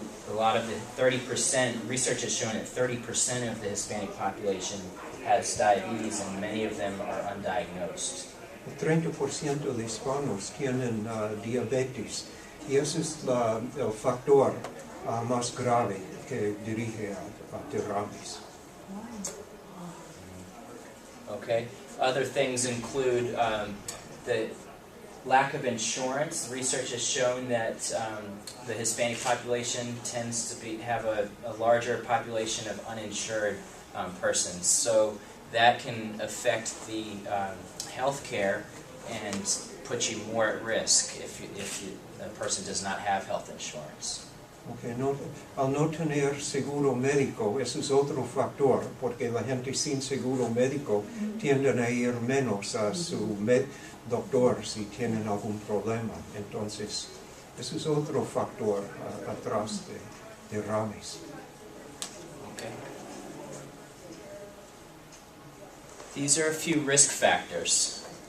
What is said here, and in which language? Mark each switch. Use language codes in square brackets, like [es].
[en] A lot of the 30%, research has shown that 30% of the Hispanic population has diabetes, and many of them are undiagnosed. [es] El 30% de hispanos tienen diabetes y ese es el factor más grave que dirige a derrames. [en] Okay. Other things include the lack of insurance. Research has shown that the Hispanic population tends to have a larger population of uninsured persons. So that can affect the health care and put you more at risk if a person does not have health insurance. [es] Okay, al no tener seguro médico, eso es otro factor, porque la gente sin seguro médico tienden a ir menos a su doctor si tienen algún problema. Entonces, eso es otro factor atrás de derrames. [en] Okay. These are a few risk factors.